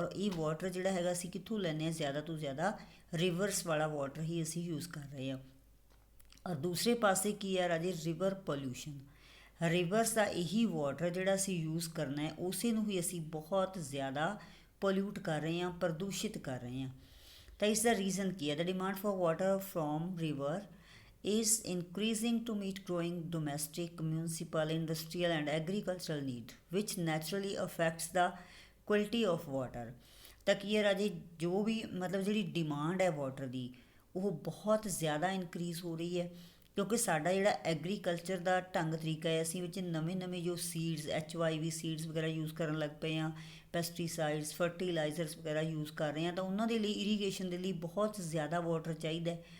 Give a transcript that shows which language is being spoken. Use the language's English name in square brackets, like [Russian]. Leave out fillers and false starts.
[Punjabi] ਔਰ ਇਹ ਵਾਟਰ ਜਿਹੜਾ ਹੈਗਾ ਅਸੀਂ ਕਿੱਥੋਂ ਲੈਂਦੇ ਹਾਂ, ਜ਼ਿਆਦਾ ਤੋਂ ਜ਼ਿਆਦਾ ਰਿਵਰਸ ਵਾਲਾ ਵਾਟਰ ਹੀ ਅਸੀਂ ਯੂਜ਼ ਕਰ ਰਹੇ ਹਾਂ। ਔਰ ਦੂਸਰੇ ਪਾਸੇ ਕੀ ਹੈ ਰਾਜੇ, ਰਿਵਰ ਪੋਲਿਊਸ਼ਨ। ਰਿਵਰਸ ਦਾ ਇਹੀ ਵਾਟਰ ਜਿਹੜਾ ਅਸੀਂ ਯੂਜ਼ ਕਰਨਾ ਹੈ ਉਸੇ ਨੂੰ ਹੀ ਅਸੀਂ ਬਹੁਤ ਜ਼ਿਆਦਾ ਪੋਲਿਊਟ ਕਰ ਰਹੇ ਹਾਂ, ਪ੍ਰਦੂਸ਼ਿਤ ਕਰ ਰਹੇ ਹਾਂ। ਤਾਂ ਇਸ ਦਾ ਰੀਜ਼ਨ ਕੀ ਹੈ, [English] The demand for water from river is increasing to meet growing domestic, municipal, industrial and agricultural need, which naturally affects the quality of water। [Punjabi] ਤਾਂ ਕੀ ਹੈ ਰਾਜੇ, ਜੋ ਵੀ ਮਤਲਬ ਜਿਹੜੀ ਡਿਮਾਂਡ ਹੈ ਵਾਟਰ ਦੀ ਉਹ ਬਹੁਤ ਜ਼ਿਆਦਾ ਇਨਕਰੀਜ਼ ਹੋ ਰਹੀ ਹੈ, ਕਿਉਂਕਿ ਸਾਡਾ ਜਿਹੜਾ ਐਗਰੀਕਲਚਰ ਦਾ ਢੰਗ ਤਰੀਕਾ ਹੈ, ਅਸੀਂ ਵਿੱਚ ਨਵੇਂ ਨਵੇਂ ਜੋ ਸੀਡਸ HYV ਸੀਡਸ ਵਗੈਰਾ ਯੂਜ਼ ਕਰਨ ਲੱਗ ਪਏ ਹਾਂ, ਪੈਸਟੀਸਾਈਡਸ ਫਰਟੀਲਾਈਜ਼ਰਸ ਵਗੈਰਾ ਯੂਜ਼ ਕਰ ਰਹੇ ਹਾਂ, ਤਾਂ ਉਹਨਾਂ ਦੇ ਲਈ ਇਰੀਗੇਸ਼ਨ ਦੇ ਲਈ ਬਹੁਤ ਜ਼ਿਆਦਾ ਵਾਟਰ ਚਾਹੀਦਾ।